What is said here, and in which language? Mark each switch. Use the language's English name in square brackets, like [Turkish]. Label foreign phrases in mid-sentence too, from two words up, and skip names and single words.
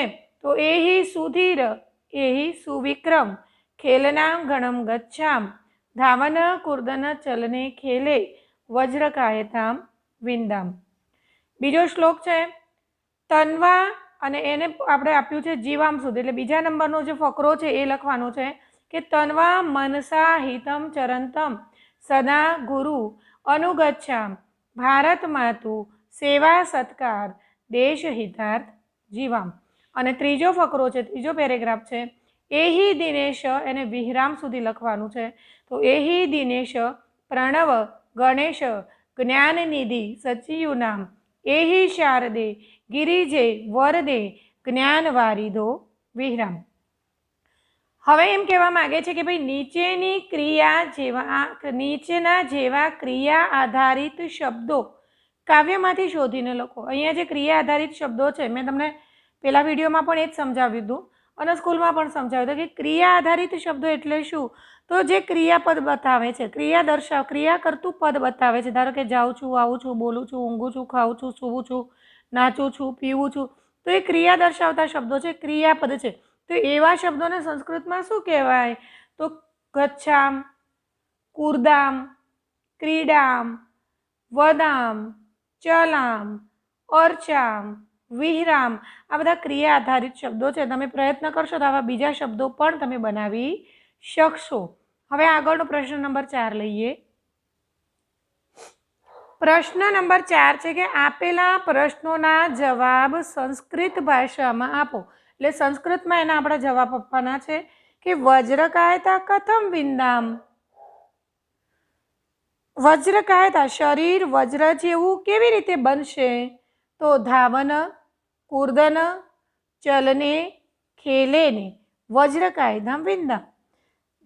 [Sanskrit] तो एही सुधीर, एही सुविक्रम, खेलनांगणम गच्छाम, धावन कूर्दन चलने खेले, वज्रकायताम विंदाम। [Gujarati] બીજો શ્લોક છે તન્વા અને એને આપણે આપ્યું છે જીવામ સુધી, એટલે બીજા નંબરનો જે ફકરો છે એ લખવાનો છે કે [Sanskrit] तन्वा मनसा हितम चरंतम सदा गुरु अनुगच्छाम भारत मातु सेवा सत्कार देश हितार्थ जीवाम। [Gujarati] અને ત્રીજો ફકરો છે, ત્રીજો પેરેગ્રાફ છે એહી દિનેશ એને વિહરામ સુધી લખવાનું છે। [Sanskrit] तो एही दिनेश प्रणव गणेश ज्ञाननिधि सचिव नाम एही शारदे गिरिजे वरदे ज्ञानवारिधो विहराम। [Gujarati] હવે એમ કહેવા માંગે છે કે ભાઈ નીચેની ક્રિયા જેવા નીચેના જેવા ક્રિયા આધારિત શબ્દો કાવ્યમાંથી શોધીને લખો। અહીંયા જે ક્રિયા આધારિત શબ્દો છે મેં તમને પેલા વિડિયોમાં પણ એજ સમજાવ્યું હતું અને સ્કૂલમાં પણ સમજાવ્યું હતું કે ક્રિયા આધારિત શબ્દો એટલે શું, તો જે ક્રિયાપદ બતાવે છે, ક્રિયા દર્શાવ ક્રિયા કરતું પદ બતાવે છે। ધારો કે જાઉં છું, આવું છું, બોલું છું, ઊંઘું છું, ખાઉં છું, સૂવું છું, નાચું છું, પીવું છું, તો યે ક્રિયા દર્શાવતા શબ્દો છે, ક્રિયાપદ છે। તો એવા શબ્દોને સંસ્કૃતમાં શું કહેવાય? તો [Sanskrit] गच्छाम, कूर्दाम, क्रीडाम, वदाम, चलाम, अर्चाम, विहराम, [Gujarati] આ બધા ક્રિયા આધારિત શબ્દો છે। તમે પ્રયત્ન કરશો તો આવા બીજા શબ્દો પણ તમે બનાવી શકશો। હવે આગળનો પ્રશ્ન નંબર 4 લઈએ। પ્રશ્ન નંબર 4 છે કે આપેલા પ્રશ્નોના જવાબ સંસ્કૃત ભાષામાં આપો। એટલે સંસ્કૃતમાં એના આપણા જવાબ આપવાના છે કે [Sanskrit] વજ્રકાયતા કથમ વિંદામ। [Gujarati] વજ્રકાયતા શરીર વજ્ર જેવું કેવી રીતે બનશે? [Sanskrit] તો ધાવન, કૂર્દન, ચલને, ખેલેને, વજ્રકાયતામ વિંદામ।